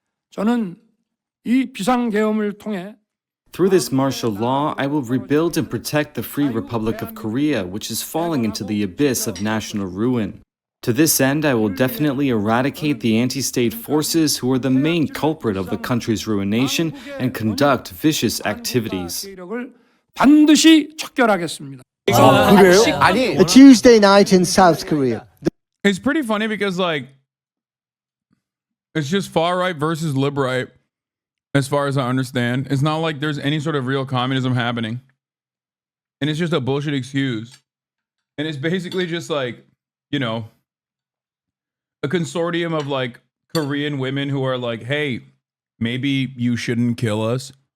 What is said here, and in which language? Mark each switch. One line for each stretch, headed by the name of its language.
Korean: 저는 이 비상계엄을 통해
English: Through this martial law, I will rebuild and protect the Free Republic of Korea, which is falling into the abyss of national ruin. To this end, I will definitely eradicate the anti-state forces who are the main culprit of the country's ruination and conduct vicious activities.
Korean: 반드시 척결하겠습니다.
English: A Tuesday night in South Korea. It's pretty funny because like it's just far right versus lib right, as far as I understand. It's not like there's any sort of real communism happening. And it's just a bullshit excuse. And it's basically just like, a consortium of like Korean women who are like, hey, maybe you shouldn't kill us.